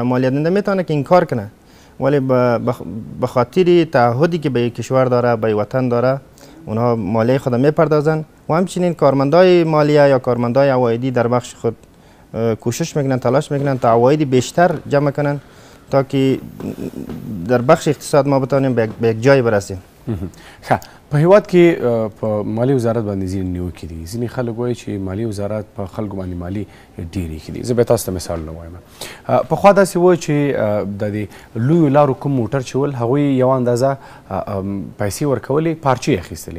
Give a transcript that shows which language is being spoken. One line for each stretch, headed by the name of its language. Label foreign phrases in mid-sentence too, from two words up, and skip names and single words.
Persian: مالیه دهنده میتونه که انکار کنه ولی به خاطر تعهدی که به کشور داره به وطن داره اونها مالیه خود میپردازن و همچنین کارمندای مالیه یا کارمندای عوایدی در بخش خود کوشش میکنن، تلاش میکنن تا عواید بیشتر جمع کنن تا که در بخش اقتصاد ما بتونیم به یک جای برسیم.
Pashto: په هیواد کې په مالی وزارت باندې ځینې نیوکې دي. ځینې خلک وایي چې مالی وزارت په خلکو باندې مالي ډېر ایښي دي. زه به تاسو ته مثالونه وایم. پخوا داسې وایي چې د دې لویو لارو کوم موټر چې ول هغوی یوه اندازه پیسې ورکولې، پارچې اخیستلې.